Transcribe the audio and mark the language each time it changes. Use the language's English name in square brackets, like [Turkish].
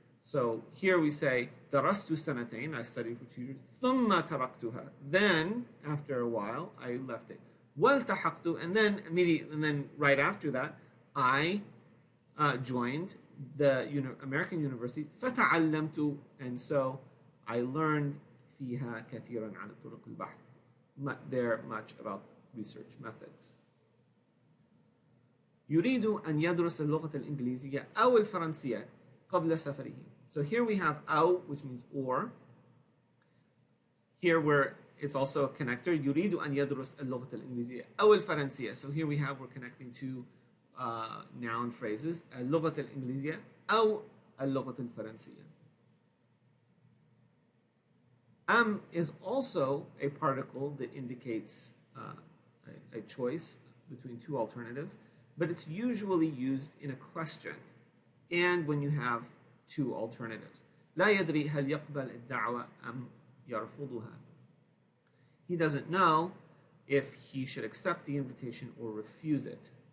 [English] So here we say [Arabic] درست سنتين, [English] I studied for 2 years, [Arabic] ثم تركتها, [English] then after a while I left it. والتحقت, and then right after that I joined the American University. فتعلمت, and so I learned [Arabic] فيها كثيرا عن طرق البحث. [English] There much about research methods. [Arabic] يريد أن يدرس اللغة الإنجليزية أو الفرنسية قبل سفره. [English] So here we have أو, which means or. Here where it's also a connector. [Arabic] يريد أن يدرس اللغة الإنجليزية أو الفرنسية. [English] So here we have, we're connecting 2 noun phrases. [Arabic] اللغة الإنجليزية أو اللغة الفرنسية. [English] Is also a particle that indicates a choice between 2 alternatives, but it's usually used in a question and when you have 2 alternatives. [Arabic] لا يدري هل يقبل الدعوة أم يرفضها. [English] He doesn't know if he should accept the invitation or refuse it.